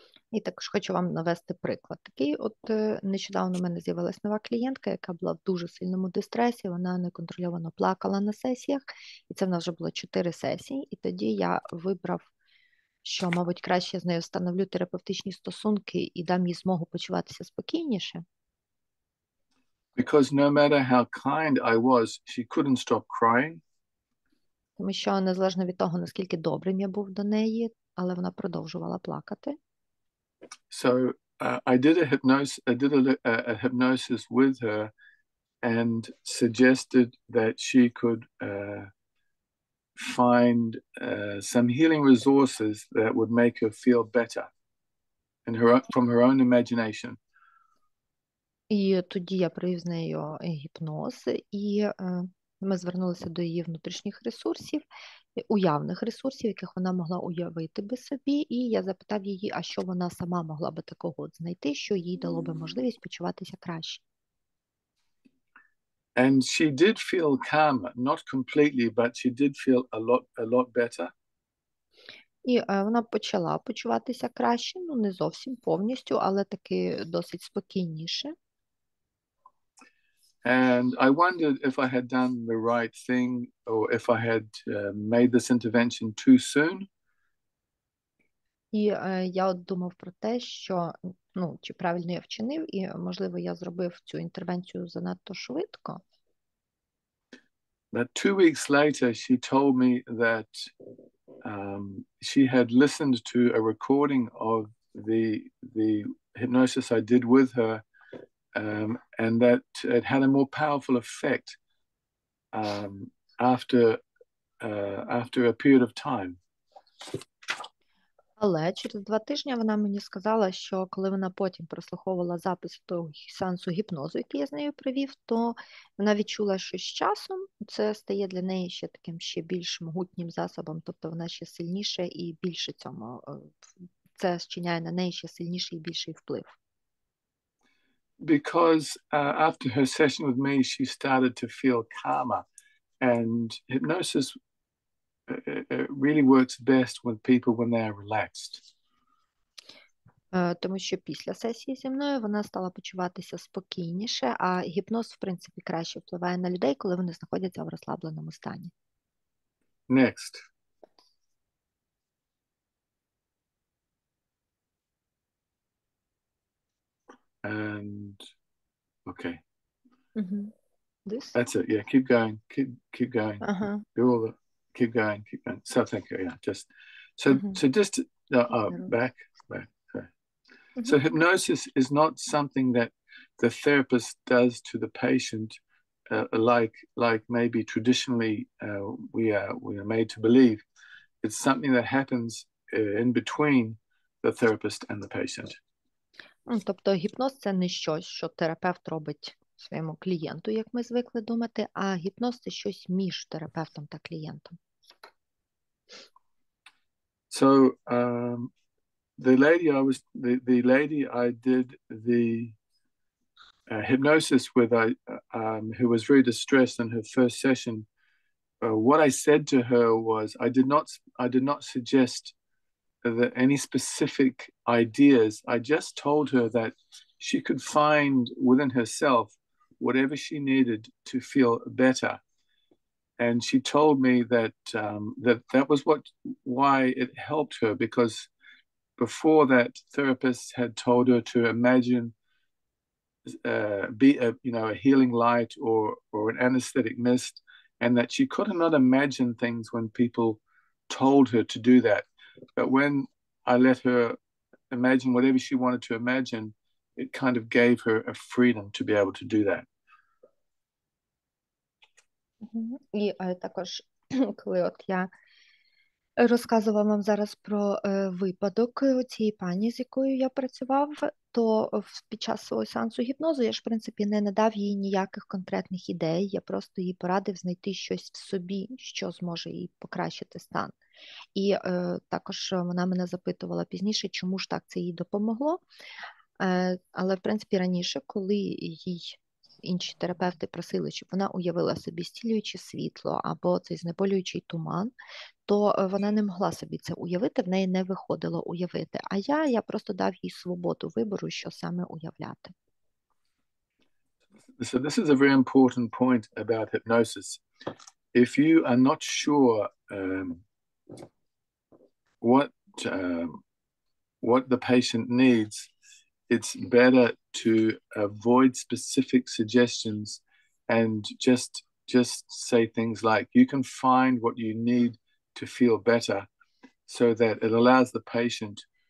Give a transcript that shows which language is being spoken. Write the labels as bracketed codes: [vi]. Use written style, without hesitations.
[uk] І також хочу вам навести приклад. Такий нещодавно в мене з'явилась нова клієнтка, яка була в дуже сильному дистресі, вона неконтрольовано плакала на сесіях, і це в нас вже було 4 сесії, і тоді я вибрав, що, мабуть, краще з нею встановлю терапевтичні стосунки і дам їй змогу почуватися спокійніше. [en] Because no matter how kind I was, she couldn't stop crying. [uk] Тому що, незалежно від того, наскільки добрим я був до неї, але вона продовжувала плакати. [en] So I did a hypnosis with her and suggested that she could find some healing resources that would make her feel better from her own imagination. [uk] І тоді я провів з нею гіпноз, і ми звернулися до її внутрішніх ресурсів, уявних ресурсів, яких вона могла уявити би собі, і я запитав її, а що вона сама могла би такого знайти, що їй дало би можливість почуватися краще. [en] And she did feel calmer, not completely, but she did feel a lot better. [uk] І вона почала почуватися краще, ну не зовсім повністю, але таки досить спокійніше. [en] And I wondered if I had done the right thing or if I had made this intervention too soon. [uk] І я от думав про те, що, ну, чи правильно я вчинив, і, можливо, я зробив цю інтервенцію занадто швидко. [en] But 2 weeks later, she told me that she had listened to a recording of the hypnosis I did with her, and that it had a more powerful effect after a period of time. [uk] Але через 2 тижні вона мені сказала, що коли вона потім прослуховувала запис того сеансу гіпнозу, який я з нею провів, то вона відчула, що з часом це стає для неї ще таким ще більш могутнім засобом, тобто вона ще сильніше і більше цьому, це зчиняє на неї ще сильніший і більший вплив. [en] Because after her session with me, she started to feel calmer, and hypnosis it really works best with people when they are relaxed. [uk] Тому що після сесії зі мною вона стала почуватися спокійніше, а гіпноз, в принципі, краще впливає на людей, коли вони знаходяться в розслабленому стані. [en] Next. And okay. Mm-hmm. This? That's it. Yeah, keep going. Keep going. Uh-huh. Do all the keep going. So thank you. Yeah, just so just back. Sorry. Mm-hmm. So hypnosis is not something that the therapist does to the patient, like maybe traditionally we are made to believe. It's something that happens in between the therapist and the patient. [uk] Тобто гіпноз – це не щось, що терапевт робить своєму клієнту, як ми звикли думати, а гіпноз – це щось між терапевтом та клієнтом. [en] So the lady I did the hypnosis with, who was very distressed in her first session, what I said to her was I did not suggest any specific ideas. I just told her that she could find within herself whatever she needed to feel better. And she told me that that was why it helped her, because before that, therapists had told her to imagine be a healing light or an anesthetic mist, and that she could not imagine things when people told her to do that. But when I let her imagine whatever she wanted to imagine, it kind of gave her a freedom to be able to do that. [uk] І також, коли от я розказувала вам зараз про випадок цієї пані, з якою я працював, то під час свого сеансу гіпнозу я ж, в принципі, не надав їй ніяких конкретних ідей, я просто їй порадив знайти щось в собі, що зможе їй покращити стан. І також вона мене запитувала пізніше, чому ж так це їй допомогло. Але, в принципі, раніше, коли їй інші терапевти просили, щоб вона уявила собі зцілююче світло або цей знеболюючий туман, то вона не могла собі це уявити, в неї не виходило уявити. А я просто дав їй свободу вибору, що саме уявляти. [en] So this is a very important point about hypnosis. If you are not sure what the patient needs, it's better to avoid specific suggestions and just say things like, you can find what you need to feel better, so that it allows the patient